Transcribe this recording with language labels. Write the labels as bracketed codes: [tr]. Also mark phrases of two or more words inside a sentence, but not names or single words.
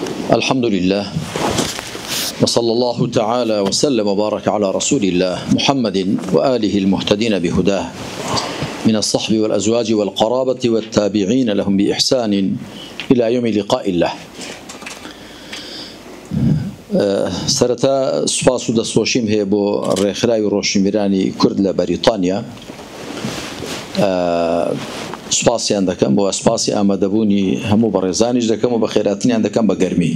[ar] الحمد لله وصلى الله تعالى وسلم وبارك على رسول الله محمد وآله المهتدين بهداه من الصحب والأزواج والقرابة والتابعين لهم بإحسان إلى يوم لقاء الله. [ckb] سرتا سپاس و دەستخۆشیم هەیە بۆ ڕێکخراوی ڕۆشنبیرانی کورد لە بەریتانیا. سپاسیان دەکەم بۆ سپاسی ئامادەبوونی هەموو بەڕێزانیش دەکەم و بە خێراتنیان دەکەم بە گەرمی.